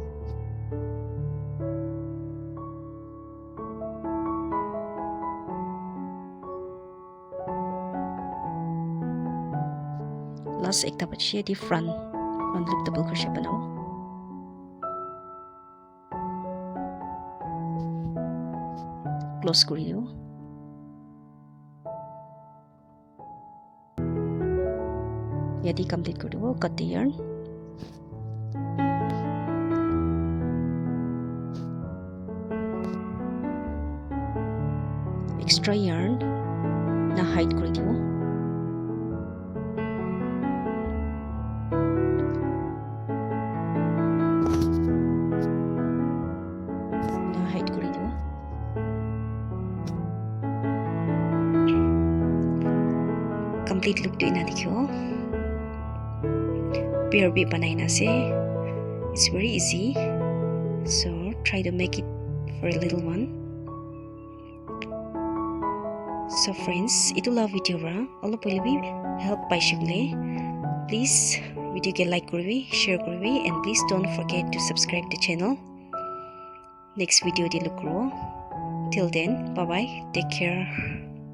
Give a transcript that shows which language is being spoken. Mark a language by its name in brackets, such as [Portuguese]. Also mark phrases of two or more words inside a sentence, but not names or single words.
[Naga Pidgin] last ekta bachi di [English] front loop double crochet [Naga Pidgin] banao close kori dibo yadi complete kori dibo [English] cut the yarn extra yarn [Naga Pidgin] na hide kori dibo na hide kori dibo [English] complete look [Naga Pidgin] to ina dikhibo pair bhi banai na ase [English] it's very easy so try to make it for a little one so friends [Naga Pidgin] itu la video ra alop pole bhi help paise bole please video ke like koribi share koribi [English] and please don't forget to subscribe the channel next video [Naga Pidgin] de look ro [English] till then bye bye take care